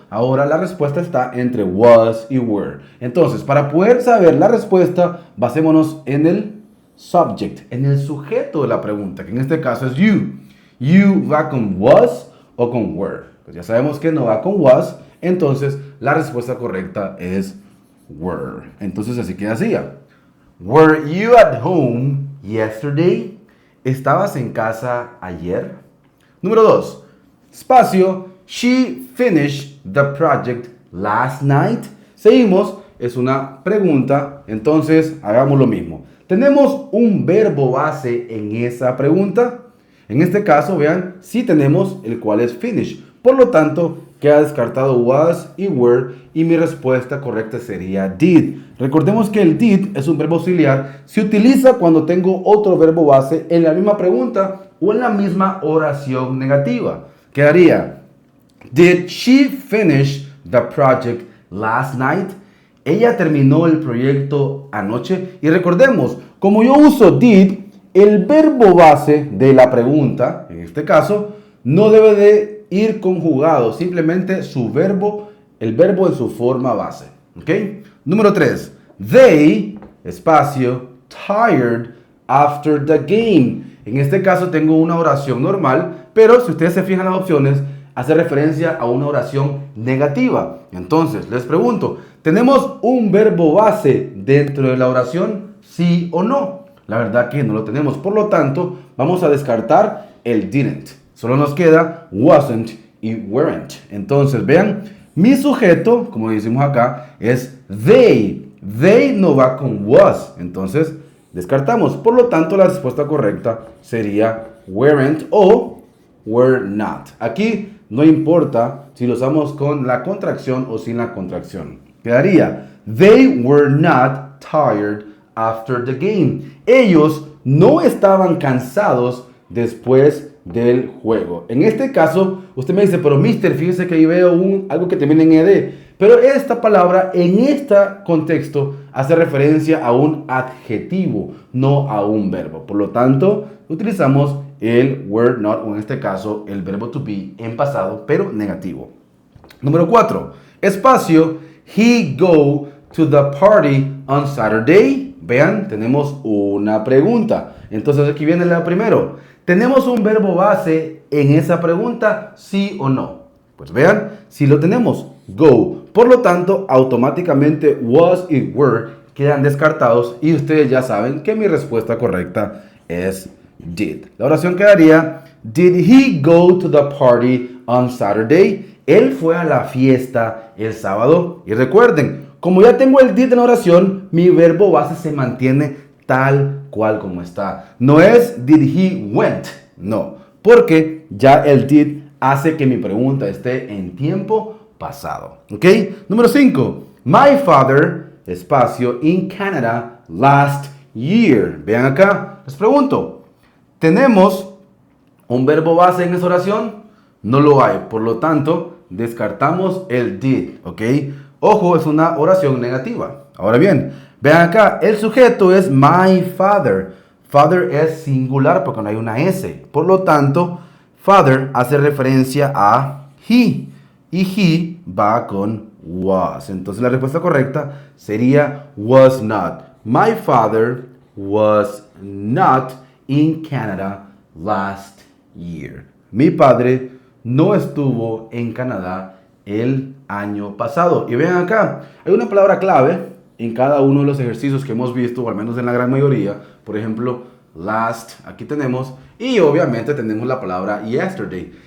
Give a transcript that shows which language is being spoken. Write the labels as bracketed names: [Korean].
[Spanish] Ahora la respuesta está entre was y were. Entonces, para poder saber la respuesta, basémonos en el subject, en el sujeto de la pregunta, que en este caso es you. You va con was o con were. Pues ya sabemos que no va con was, entonces la respuesta correcta es were. Entonces así queda así. [English] Were you at home yesterday? [Spanish] ¿Estabas en casa ayer? Número 2. [English] Espacio, she finished the project last night. [Spanish] Seguimos, es una pregunta, entonces hagamos lo mismo. ¿Tenemos un verbo base en esa pregunta? En este caso, vean, sí tenemos el cual es finish. Por lo tanto, queda descartado was y were y mi respuesta correcta sería did. Recordemos que el did es un verbo auxiliar. Se utiliza cuando tengo otro verbo base en la misma pregunta o en la misma oración negativa. [English] Quedaría, did she finish the project last night? [Spanish] Ella terminó el proyecto anoche. Y recordemos, como yo uso did, el verbo base de la pregunta, en este caso, no debe de ir conjugado, simplemente su verbo, el verbo en su forma base. ¿Ok? Número 3. [English] They, espacio, tired after the game. [Spanish] En este caso tengo una oración normal, pero si ustedes se fijan en las opciones, hace referencia a una oración negativa. Entonces, les pregunto, ¿tenemos un verbo base dentro de la oración? ¿Sí o no? La verdad que no lo tenemos. Por lo tanto, vamos a descartar el didn't. Solo nos queda wasn't y weren't. Entonces, vean, mi sujeto, como decimos acá, es they. They no va con was. Entonces, descartamos. Por lo tanto, la respuesta correcta sería weren't o were not. Aquí no importa si lo usamos con la contracción o sin la contracción. [English] Quedaría, they were not tired after the game. [Spanish] Ellos no estaban cansados después del juego. En este caso, usted me dice, pero mister, fíjese que ahí veo algo que termina en ed. Pero esta palabra en este contexto hace referencia a un adjetivo, no a un verbo. Por lo tanto, utilizamos el were not, o en este caso el verbo to be en pasado, pero negativo. Número 4. [English] Espacio, he go to the party on Saturday. [Spanish] Vean, tenemos una pregunta. Entonces aquí viene la primero. ¿Tenemos un verbo base en esa pregunta? ¿Sí o no? Pues vean, si lo tenemos, go. Por lo tanto, automáticamente was y were quedan descartados y ustedes ya saben que mi respuesta correcta es did. La oración quedaría, [English] did he go to the party on Saturday? [Spanish] Él fue a la fiesta el sábado. Y recuerden, como ya tengo el did en la oración, mi verbo base se mantiene tal cual como está. No es [English] did he went, [Spanish] no, porque ya el did hace que mi pregunta esté en tiempo pasado. ¿Ok? Número 5. [English] My father, espacio, in Canada last year. [Spanish] Vean acá, les pregunto, ¿tenemos un verbo base en esa oración? No lo hay, por lo tanto, descartamos el did. ¿Ok? Ojo, es una oración negativa. Ahora bien, vean acá, el sujeto es my father. Father es singular porque no hay una S. Por lo tanto, father hace referencia a he. Y he va con was. Entonces la respuesta correcta sería was not. [English] My father was not in Canada last year. [Spanish] Mi padre no estuvo en Canadá el año pasado. Y vean acá, hay una palabra clave en cada uno de los ejercicios que hemos visto, o al menos en la gran mayoría. Por ejemplo, last, aquí tenemos, y obviamente tenemos la palabra yesterday.